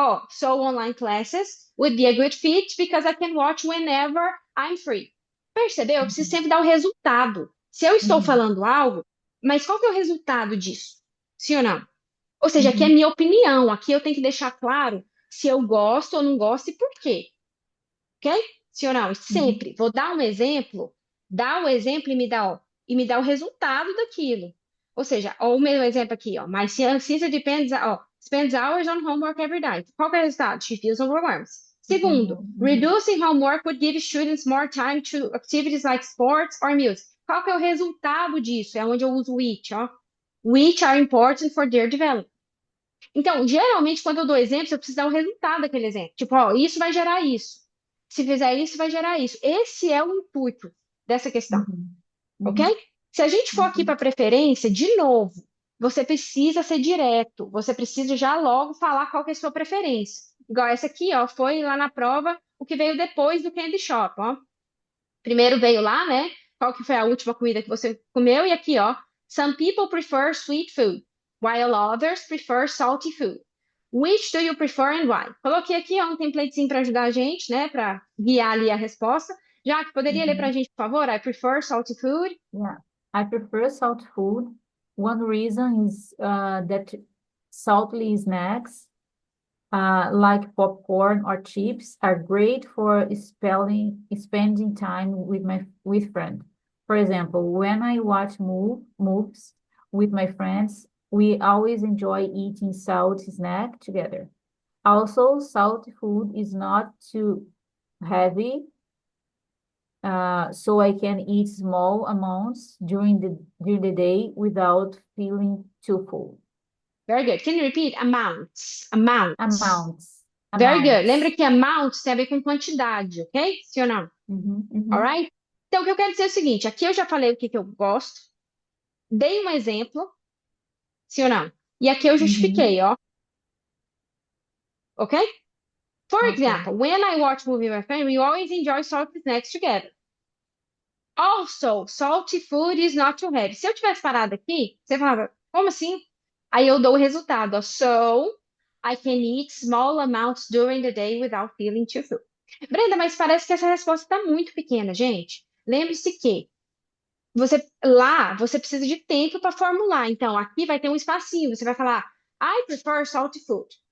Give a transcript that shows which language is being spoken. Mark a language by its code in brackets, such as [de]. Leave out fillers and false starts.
[en] So online classes would be a good fit because I can watch whenever I'm free. [pt] Percebeu? Eu preciso Uhum. sempre dar o resultado. Se eu estou Uhum. falando algo, mas qual que é o resultado disso? Sim ou não? Ou seja, aqui é Uhum. minha opinião. Aqui eu tenho que deixar claro se eu gosto ou não gosto e por quê. Ok? Sim ou não? Uhum. Sempre. Vou dar um exemplo, dá o exemplo e me dá o resultado daquilo. Ou seja, ó, o meu exemplo aqui, ó. [en] My sister spends hours on homework every night. [pt] Qual que é o resultado? [en] She feels overwhelmed. [pt] Segundo, Uhum. Uhum. [en] reducing homework would give students more time to activities like sports or music. [pt] Qual que é o resultado disso? É onde eu uso which, ó. [en] Which are important for their development. [pt] Então, geralmente, quando eu dou exemplos, eu preciso dar o resultado daquele exemplo. Tipo, ó, isso vai gerar isso. Se fizer isso, vai gerar isso. Esse é o intuito dessa questão, Uhum. ok? Uhum. Se a gente for aqui para Uhum. preferência, de novo, você precisa ser direto. Você precisa já logo falar qual que é a sua preferência. Igual essa aqui, ó, foi lá na prova o que veio depois do Candy Shop, ó. Primeiro veio lá, né? Qual que foi a última comida que você comeu? E aqui, ó. [en] Some people prefer sweet food, while others prefer salty food. Which do you prefer and why? [pt] Coloquei aqui, ó, um templatezinho para ajudar a gente, né? Para guiar ali a resposta. Já que poderia ler para a Uhum. gente, por favor? [en] I prefer salty food. Yeah, I prefer salt food. One reason is that salty snacks, like popcorn or chips, are great for spending time with friends. For example, when I watch movies with my friends, we always enjoy eating salty snack together. Also, salty food is not too heavy, so I can eat small amounts during the day without feeling too full. Very good. Can you repeat? Amounts. Amounts. Amounts, Very good. [pt] Lembra [en] amounts. [pt] que amounts tem a ver com quantidade, ok? Sim ou não? Uhum, uhum, [en] Alright? [pt] Então, o que eu quero dizer é o seguinte: aqui eu já falei o que que eu gosto, dei um exemplo, sim ou não? E aqui eu uhum. justifiquei, ó, ok? [en] For Ok. example, when I watch movie with my family, we always enjoy salty snacks together. Also, salty food is not too heavy. [pt] Se eu tivesse parado aqui, você falava, como assim? Aí eu dou o resultado, ó, [en] so I can eat small amounts during the day without feeling too full. [pt] Brenda, mas parece que essa resposta está muito pequena, gente. Lembre-se que você precisa de tempo para formular. Então, aqui vai ter um espacinho. Você vai falar, [en] I prefer salty food.